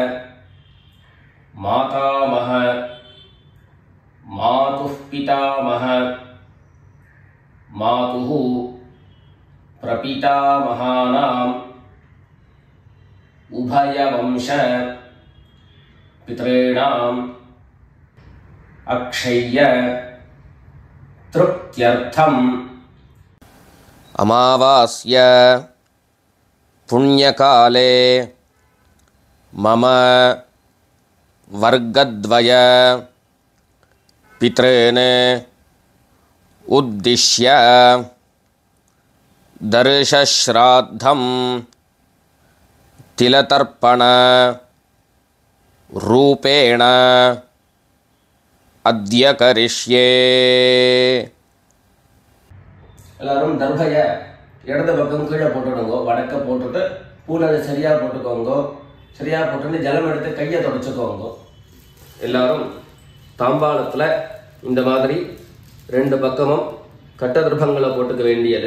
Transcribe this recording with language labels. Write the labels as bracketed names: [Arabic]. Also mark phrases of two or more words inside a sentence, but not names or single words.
[Sanskrit] मातामह मातुः पितामह मातुः प्रपितामहानाम् उभयवंश पितृणाम् अक्षय्य तृप्त्यर्थम् अमावास्य पुण्यकाले मम वर्गद्वय पितॄन् उद्दिश्य दर्शश्राद्धं तिलतर्पण रूपेण अद्य करिष्ये. [Tamil] எல்லாரும் தர்பைய இடது பக்கம் கீழே போட்டுடுங்க. வடக்க போட்டுட்டு பூனலை சரியாக போட்டுக்கோங்க. சரியாக போட்டுட்டு ஜலம் எடுத்து கையை தொடச்சிக்கோங்க. எல்லாரும் தாம்பாளத்தில் இந்த மாதிரி ரெண்டு பக்கமும் கட்ட தர்பங்களை போட்டுக்க வேண்டியது.